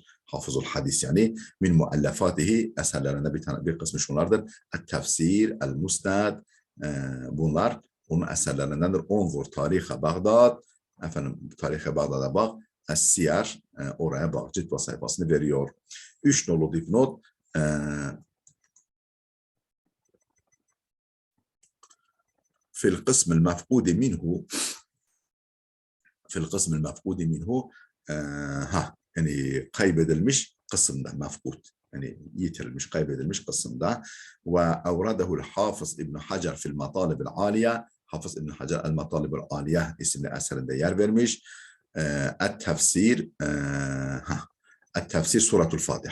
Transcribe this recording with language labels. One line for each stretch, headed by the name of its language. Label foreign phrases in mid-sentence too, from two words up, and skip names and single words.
Arabic: حافظ الحديث
Turkish: yani
Arabic: من مؤلفاته
Turkish: eserlerinde bir kısmı şunlardır. El-Tefsir, El-Musnad bunlar onun eserlerindendir. Onzur Tarihe Bağdat. Efendim Tarihe Bağdat'a bak. Es-Siyer oraya bak. Cilt ve sayfasını veriyor. 3 nolu dipnot
Arabic: في القسم المفقود منه
Turkish: yani kaybedilmiş kısımda mefkud yani yitirilmiş kaybedilmiş kısımda ve
Arabic: أورده الحافظ ابن حجر في المطالب العالية.
Turkish: Hafız İbn Hacer el-Matalib el-Aliye isimli eserinde yer vermiş.
Arabic: التفسير سورة الفاتحة.